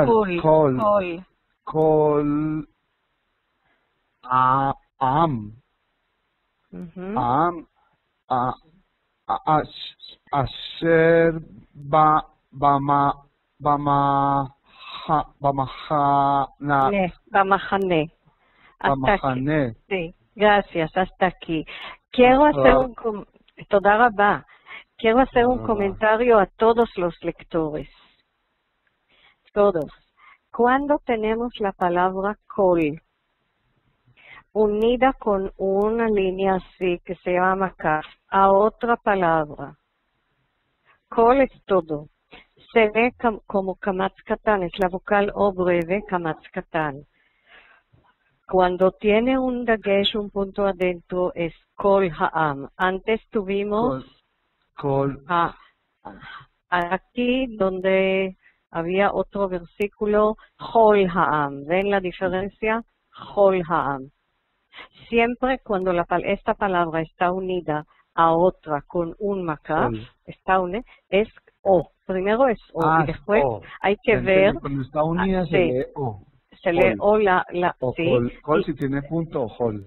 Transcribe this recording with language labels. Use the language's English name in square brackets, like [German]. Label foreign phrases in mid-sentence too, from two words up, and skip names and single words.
[Hebrew] כל, עם, עם, אשר, Bamahane. [Spanish] Hasta aquí. Bamahane. Sí, gracias, hasta aquí. Quiero hacer [Hebrew] תודה רבה. [Spanish] Quiero hacer un comentario a todos los lectores. Todos. Cuando tenemos la palabra kol unida con una línea así que se llama kaf a otra palabra, kol es todo. Se ve como kamatz katán, es la vocal o breve kamatz katán. Cuando tiene un dagesh, un punto adentro, es [Hebrew] כל העם. [Spanish] Antes tuvimos aquí donde había otro versículo, [Hebrew] כל העם. [Spanish] ¿Ven la diferencia? [Hebrew] כל העם. [Spanish] Siempre cuando esta palabra está unida a otra con un makaf, es o. Primero es o y después hay que ver. Cuando está unida se lee o. Se lee o sí. Kol si tiene punto o hol.